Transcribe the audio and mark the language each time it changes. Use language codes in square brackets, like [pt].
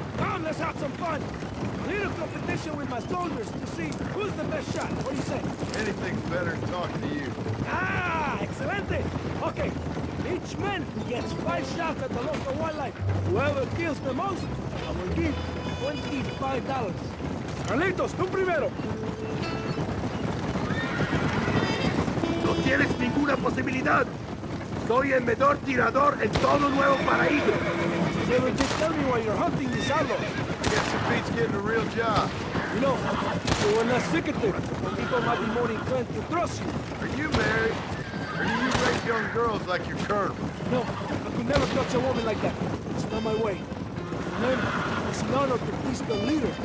[en] Come, let's have some fun. A little competition with my soldiers to see who's the best shot. What do you say? Anything's better than talking to you. Ah, excelente. Okay, each man gets 5 shots at the local wildlife. Whoever kills the most, I will give $25. [es] Carlitos, tú primero. No tienes ninguna posibilidad. Soy el mejor tirador en todo Nuevo Paraíso. [en] Never just tell me why you're hunting these outlaws. Guess it beats getting a real job. You know, you were not secretive. People might be more inclined to trust you. Are you married? Or do you rape young girls like your colonel? No, I could never touch a woman like that. It's not my way. Remember, it's an honor to please the leader.